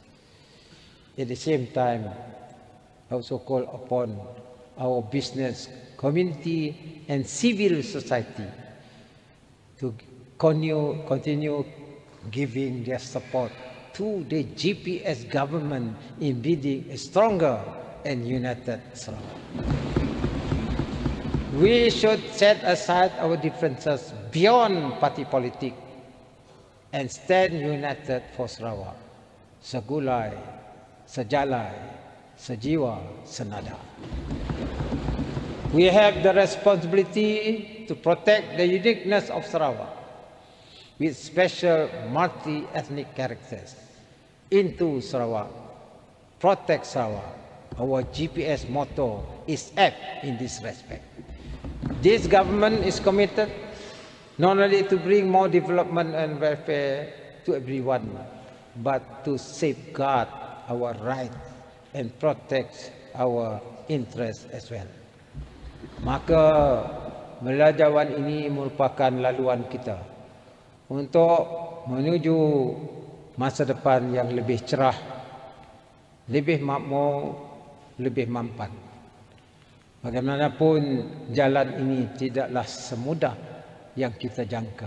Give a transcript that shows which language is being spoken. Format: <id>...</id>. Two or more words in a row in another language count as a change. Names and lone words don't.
<en>At the same time, I also call upon our business community and civil society to continue giving their support to the GPS government in building a stronger and united Sarawak. We should set aside our differences beyond party politics and stand united for Sarawak.</en> <ms>Segulai, sejalai, sejiwa, senada.</ms> <en>We have the responsibility to protect the uniqueness of Sarawak with special multi-ethnic characters into Sarawak. Protect Sarawak. Our GPS motto is apt in this respect. This government is committed not only to bring more development and welfare to everyone, but to safeguard our rights and protect our interests as well.</en> <ms>Maka belajaran ini merupakan laluan kita untuk menuju masa depan yang lebih cerah, lebih makmur, lebih mampan. Bagaimanapun jalan ini tidaklah semudah yang kita jangka.</ms>